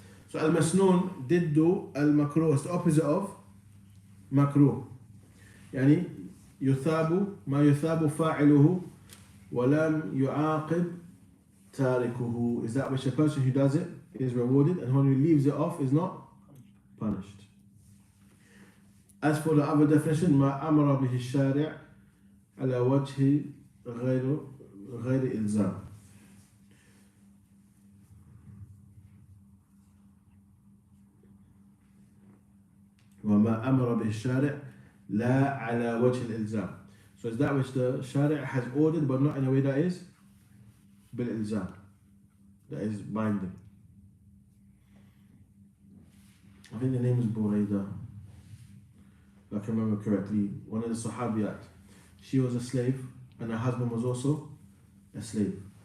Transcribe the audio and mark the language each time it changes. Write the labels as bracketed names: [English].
[English] So [Arabic] al-masnoon diddu al-makruh [English] is the opposite of makruh. [Arabic] يعني يثاب ما يثاب فاعله ولم يعاقب تاركه [English] is that which a person who does it is rewarded and one who leaves it off is not punished. As for the other definition, [Arabic] ما أمر به الشارع على وجه غير إلزام. وما أمر به الشارع لا على وجه الإلزام. [English] So it's that which the Shari' has ordered but not in a way that is bil-ilzam, that is binding. I think the name is Burayda, if I can remember correctly, one of the Sahabiyat. She was a slave and her husband was also a slave.